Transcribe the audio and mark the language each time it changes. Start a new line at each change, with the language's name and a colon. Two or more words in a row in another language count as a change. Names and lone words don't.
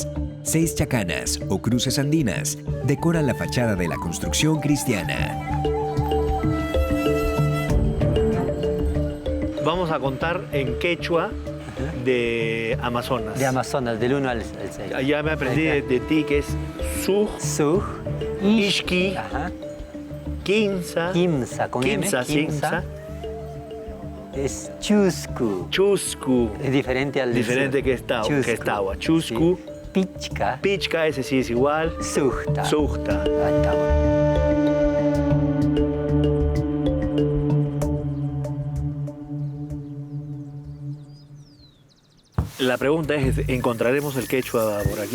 Spanish: 6 chacanas o cruces andinas decoran la fachada de la construcción cristiana. Vamos a contar en quechua de Amazonas. De Amazonas, del 1 al 6. Ya me aprendí de ti que es Suj, Suj, Ishki, ajá, Quinza, Quimsa, con M, Quimsa, Quimsa, es Chuscu. Chuscu, Es diferente al diferente que Estagua. Chuscu. Chuscu, Sí. Pichca, Pichca, ese sí es igual, Sujta. Sujta. Ahí estamos. La pregunta es, ¿encontraremos el quechua por aquí?